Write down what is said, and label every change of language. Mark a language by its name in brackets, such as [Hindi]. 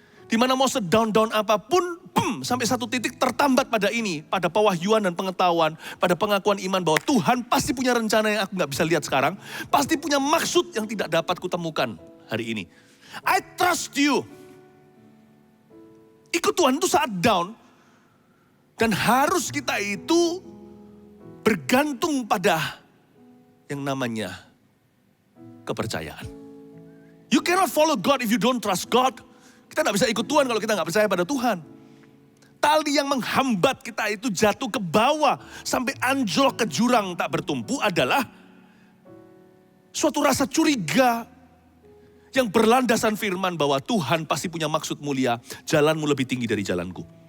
[Indonesian] Di mana mau sedown-down apapun, sampai satu titik tertambat pada ini, pada pewahyuan dan pengetahuan, pada pengakuan iman bahwa Tuhan pasti punya rencana yang aku gak bisa lihat sekarang, pasti punya maksud yang tidak dapat kutemukan hari ini. [English] I trust you. [Indonesian] Ikut Tuhan itu saat down, dan harus kita itu bergantung pada yang namanya kepercayaan. [English] You cannot follow God if you don't trust God. [Indonesian] Kita gak bisa ikut Tuhan kalau kita gak percaya pada Tuhan. Tali yang menghambat kita itu jatuh ke bawah sampai anjlok ke jurang tak bertumpu adalah suatu rasa curiga yang berlandasan firman bahwa Tuhan pasti punya maksud mulia, jalanmu lebih tinggi dari jalanku.